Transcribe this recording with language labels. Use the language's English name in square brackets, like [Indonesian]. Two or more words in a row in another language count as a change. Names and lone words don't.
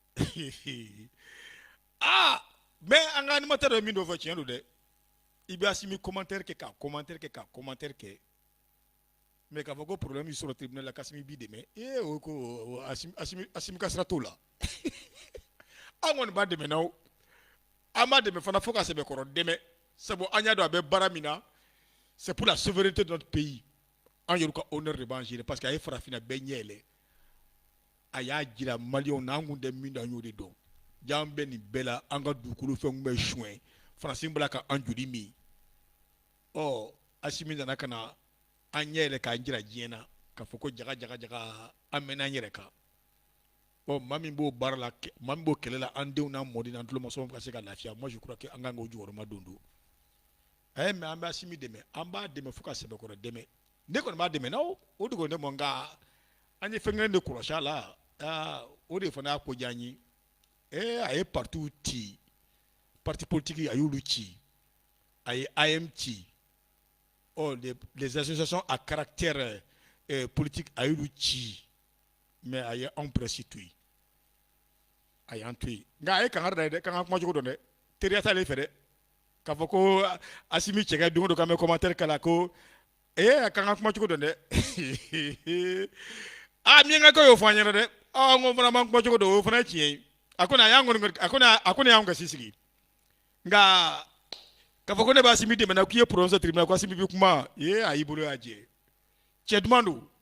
[Bambara] mais an ka animateur ye min dɔ fɔ tiɲɛ don dɛ i bɛ Asimi commentaire kɛ ka commentaire kɛ mais k'a fɔ ko problème y'i sɔrɔ tribunal la k'Asimi b'i dɛmɛ o ko Asimi ka sira t'o la an kɔni b'a dɛmɛ na an b'a dɛmɛ fana fo ka sɛbɛkɔrɔ dɛmɛ sabu an y'a dɔn a bɛ baara min na [French] c'est pour la souveraineté de notre pays [Bambara] an yɛrɛ ka honneur de b'an gérer [French] parce que [Bambara] a ye farafinna bɛɛ ɲɛ yɛlɛ a y'a jira maliyɛnw na an kun tɛ min dɔn an y'o de dɔn jaa an bɛ nin bɛɛ la an ka dugukolo fɛnw bɛ soin faransi bɔra ka an joli min Asimi nana ka na an ɲɛ yɛlɛ k'an jira diɲɛ na k'a fɔ ko jaga an mɛnna an yɛrɛ kan maa min b'o baara la maa min b'o kɛlɛ la an denw n'an mɔden n'an tulomasɔnw ka se ka lafiya [French] moi je crois que [Bambara] an kan k'o jukɔrɔma don mais an bɛ Asimi dɛmɛ an b'a dɛmɛ fo ka sɛbɛkɔrɔ dɛmɛ ne kɔni b'a dɛmɛ na o de kɔni tɛ mɔ nka an ye fɛn kelen de kɔlɔsi a la o de fana y'a ko diya an ye a ye parti ci [French] parti politique [Bambara] a y'olu ci a ye AM ci [French] les associations à caractère politique [Bambara] a y'olu ci mais a ye anw presse to yen a y'an to yen nka a ye kangari da ye dɛ k'an ka kuma cogo dɔn dɛ teriya t'ale fɛ dɛ k'a fɔ ko Asimi cɛkɛ don o don k'an bɛ commentaire k'a la ko a k'an ka kuma cogo dɔn dɛ miyankakɛ y'o fɔ an ɲɛna dɛ n ko fana m'an kuma cogo dɔn o fana ye tiɲɛ ye a ko ne y'anw ka sigi nka k'a fɔ ko ne b'a Asimi dɛmɛ na k'i ye prononcer tribunal ko Asimi bɛ kuma a y'i bolo y'a jɛ cɛ duman don